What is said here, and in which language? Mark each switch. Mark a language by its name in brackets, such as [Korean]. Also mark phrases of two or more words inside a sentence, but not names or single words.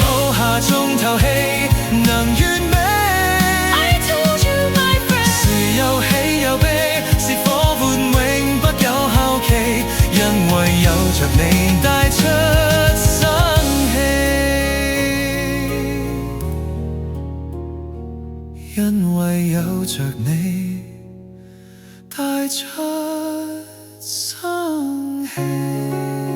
[Cantonese] 抱下重頭戲能完美 [English] I told you, my friend. [Cantonese] 是有喜有悲，是夥伴永不夠效期，因為有着你帶出生氣，因為有着你帶出生氣。